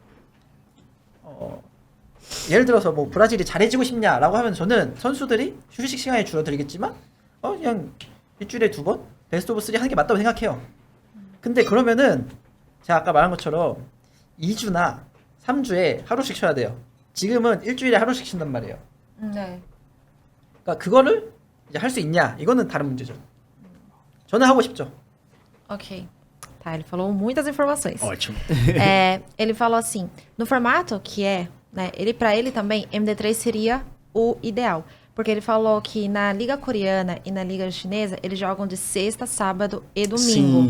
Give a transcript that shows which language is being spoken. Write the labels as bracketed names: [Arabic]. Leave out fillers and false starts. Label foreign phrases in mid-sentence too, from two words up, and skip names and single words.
[Korean] 그래서 예를 들어서 뭐 브라질이 잘해지고 싶냐라고 하면 저는 선수들이 휴식 시간이 줄어들겠지만 그냥 일주일에 2번 [English] best of 3 [Korean] 하는 게 맞다고 생각해요. 근데 그러면은 제가 아까 말한 것처럼 2주나 3주에 하루씩 쉬어야 돼요. 지금은 일주일에 하루씩 쉰단 말이에요. 네. 그러니까 그거를 이제 할 수 있냐? 이거는 다른 문제죠. 저는 하고 싶죠. [Portuguese] Ok. Tá, ele falou muitas informações. Ótimo. Ele falou assim, no formato que é, né, para ele também, MD3 seria o ideal. Porque ele falou que na Liga Coreana e na Liga Chinesa, eles jogam de sexta, sábado e domingo.